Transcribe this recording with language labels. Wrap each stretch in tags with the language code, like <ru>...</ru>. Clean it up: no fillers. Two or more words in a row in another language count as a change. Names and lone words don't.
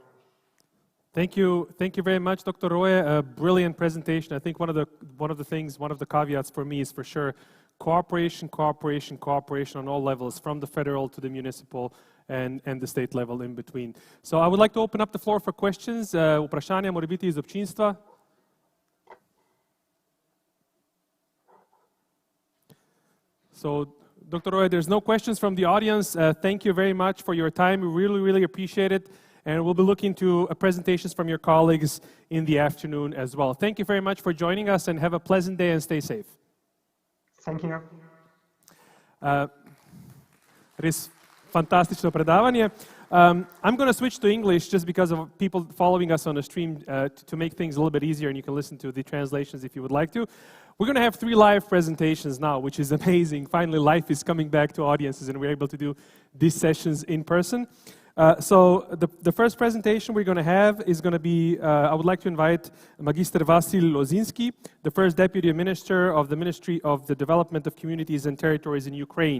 <en>Thank you very much, Dr. Roye. A brilliant presentation. I think one of the caveats for me is for sure cooperation on all levels, from the federal to the municipal and the state level in between. So I would like to open up the floor for questions.</en> <sl>Vprašanja mora biti iz občinstva.</sl> <en>So, Dr. Roye, there's no questions from the audience. Thank you very much for your time. We really appreciate it. And we'll be looking to presentations from your colleagues in the afternoon as well. Thank you very much for joining us, and have a pleasant day and stay safe. Thank you.</en> <sl>Res fantastično predavanje.</sl> <en>I'm going to switch to English just because of people following us on the stream to make things a little bit easier, and you can listen to the translations if you would like to. We're going to have 3 live presentations now, which is amazing. Finally, life is coming back to audiences, and we're able to do these sessions in person. So the first presentation we're going to have is going to be, I would like to invite Magister Vasil Lozinski, the first Deputy Minister of the Ministry of the Development of Communities and Territories in Ukraine.</en>